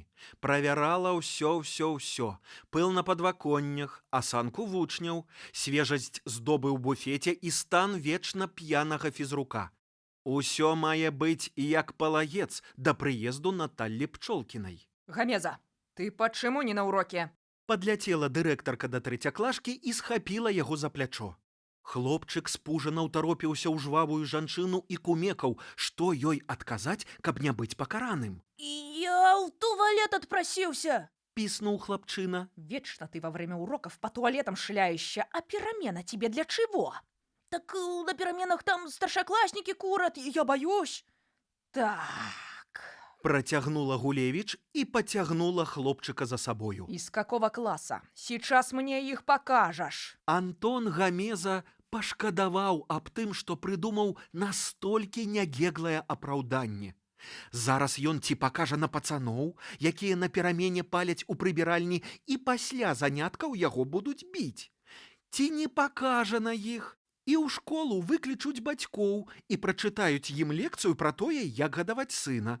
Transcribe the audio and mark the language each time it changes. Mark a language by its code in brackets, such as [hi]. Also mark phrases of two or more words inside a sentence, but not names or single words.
[be] Правярала ўсё, пыл на падваконнях, асанку вучняў, свежасць здобы ў буфеце і стан вечна п'янага фізрука. Усё мае быць як палагец да прыезду Наталлі Пчолкінай. Гамеза, [ru] Ты почему не на уроке? [be] Падляцела дырэктарка да трэцяклашкі і схапіла яго за плячо. Хлопчык спужана ўтаропіўся ў жвавую жанчыну і кумекаў, што ёй адказаць, каб не быць пакараным. [ru] Я в туалет отпросился. [be] Піснуў хлапчына. [ru] Вечно ты во время уроков по туалетам шляешься, а перемена тебе для чего? Так на переменах там старшоклассники курят, и я боюсь. Так, [be] Працягнула Гулевіч і пацягнула хлопчыка за сабою. [ru] из какого класса? Сейчас мне их покажешь. [be] Антон Гамеза пашкадаваў аб тым, што прыдумаў настолькі нягеглае апраўданне. Зараз ён ці пакажа на пацаноў, якія на перамене паляць у прыбіральні і пасля заняткаў яго будуць біць. Ці не пакажа на іх, і ў школу выклічуць бацькоў і прачытаюць ім лекцыю пра тое, як гадаваць сына.